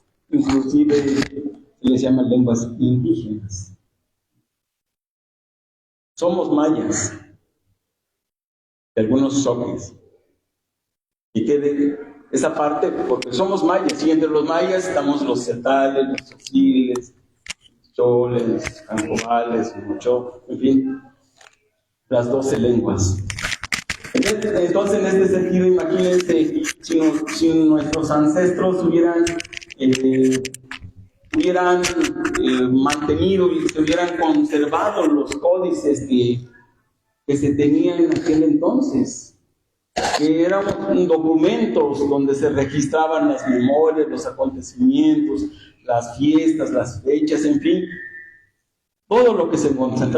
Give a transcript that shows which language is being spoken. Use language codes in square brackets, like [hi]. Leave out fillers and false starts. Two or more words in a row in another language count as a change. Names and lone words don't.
[es] inclusive se les llama lenguas indígenas. Somos mayas, de algunos soques. Y quede esa parte, porque somos mayas, y entre los mayas estamos los celtales, los tzotzíles, choles, cancobales, mucho, en fin, las 12 lenguas. Entonces, en este sentido, imagínense si nuestros ancestros hubieran mantenido y se hubieran conservado los códices que se tenían en aquel entonces, que eran documentos donde se registraban las memorias, los acontecimientos, las fiestas, las fechas, en fin, todo lo que se concentra.